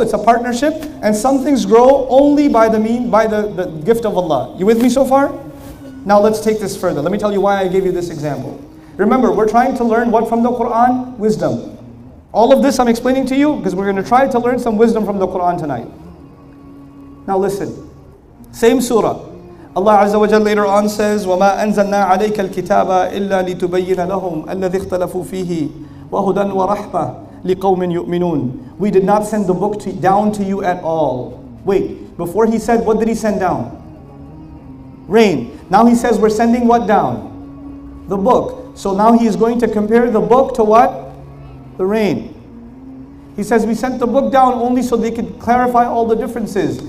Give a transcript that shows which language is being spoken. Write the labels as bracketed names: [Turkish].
[English] It's a partnership, and some things grow only by the gift of Allah. You with me so far? Now let's take this further. Let me tell you why I gave you this example. Remember, we're trying to learn what from the Quran? Wisdom. All of this I'm explaining to you because we're going to try to learn some wisdom from the Quran tonight. Now listen. Same surah. [Arabic] Allah Azza wa Jalla later on says, وَمَا أَنزَلْنَا عَلَيْكَ الْكِتَابَ إِلَّا لِتُبَيِّنَ لَهُمْ الَّذِي اخْتَلَفُوا فِيهِ وَهُدًى وَرَحْمَةً لِقَوْمٍ يُؤْمِنُونَ. [English] We did not send the book down to you at all. Wait, before he said, what did he send down? Rain. Now he says we're sending what down? The book. So now he is going to compare the book to what? The rain. He says we sent the book down only so they could clarify all the differences.